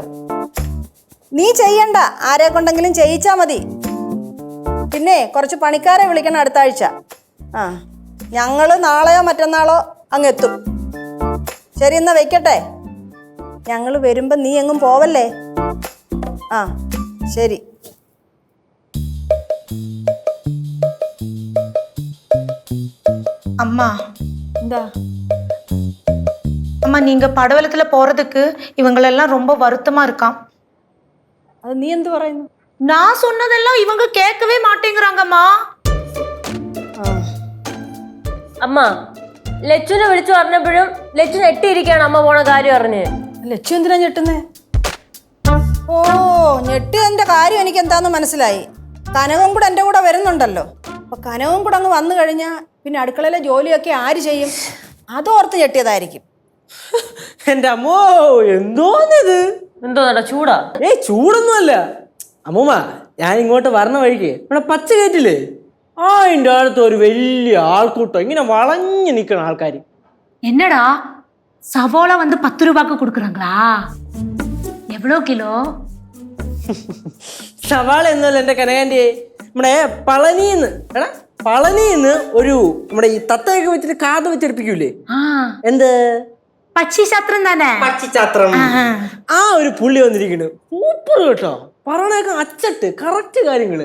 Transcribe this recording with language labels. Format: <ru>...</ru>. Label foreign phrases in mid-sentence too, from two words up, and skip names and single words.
<ml>നീ ചെയ്യണ്ട, ആരെ കൊണ്ടെങ്കിലും ചെയ്യിച്ചാൽ മതി. പിന്നെ കുറച്ച് പണിക്കാരെ വിളിക്കണം അടുത്ത ആഴ്ച. ഞങ്ങൾ നാളെയോ മറ്റന്നാളോ അങ്ങ് എത്തും. ശരി, എന്നാ വെക്കട്ടെ. ഞങ്ങൾ വരുമ്പോൾ നീ എങ്ങും പോവല്ലേ. ശരി.</ml> <ta>அம்மா,</ta> <ml>എന്താ</ml> <ta>அம்மா நீங்க படவலத்துல போறதுக்கு இவங்களெல்லாம் ரொம்ப வருத்தமா இருக்கான்.</ta> <ml>അത് നീ എന്ത് പറയുന്നു?</ml> <ta>நான் சொன்னதெல்லாம் இவங்க கேட்கவே மாட்டேங்கிறாங்கம்மா.</ta> <ml>അമ്മ, ലച്ചുനെ വിളിച്ചു പറഞ്ഞപ്പോഴും ലച്ചു ഞെട്ടിയിരിക്കുകയാണ് അമ്മ പോണ കാര്യം അറിഞ്ഞ്. ലച്ചു എന്തിനാ ഞെട്ടുന്നേ? ഞെട്ടിയതിൻ്റെ കാര്യം എനിക്ക് എന്താന്ന് മനസ്സിലായി. കനവും കൂടെ എൻ്റെ കൂടെ വരുന്നുണ്ടല്ലോ. അപ്പൊ കനവും കൂടെ അങ്ങ് വന്നു കഴിഞ്ഞാൽ പിന്നെ അടുക്കളയിലെ ജോലിയൊക്കെ ആര് ചെയ്യും? അതോർത്ത് ഞെട്ടിയതായിരിക്കും. എന്റെ അമ്മോ, എന്തോന്നിത്? എന്തോന്നാ ചൂടാ? ചൂടൊന്നുമല്ല അമ്മൂമ്മ. ഞാൻ ഇങ്ങോട്ട് വരണ വഴിക്ക് ഇവിടെ പച്ച കയറ്റില്ലേ, അതിൻ്റെ അടുത്ത് ഒരു വലിയ ആൾക്കൂട്ടം ഇങ്ങനെ വളഞ്ഞു നിൽക്കണ ആൾക്കാർ.</ml> <ta>என்னடா சவோலா வந்து 10 ரூபாய்க்கு கொடுக்குறாங்களா? எவ்வளோ கிலோ?</ta> <ml>സവാള എന്നല്ല എൻ്റെ കനകാൻ്റെ. നമ്മുടെ പളനിന്ന് ഒരു നമ്മുടെ ഈ തത്തയൊക്കെ വെച്ചിട്ട് കാത് വെച്ചെടുപ്പിക്കൂലേ, എന്ത് പക്ഷിശാസ്ത്രം തന്നെ. പക്ഷിശാസ്ത്രം. ആ ഒരു പുള്ളി വന്നിരിക്കുന്നു. സൂപ്പർ കേട്ടോ, പറയണേക്ക അച്ചട്ട് കറക്റ്റ് കാര്യങ്ങള്.</ml>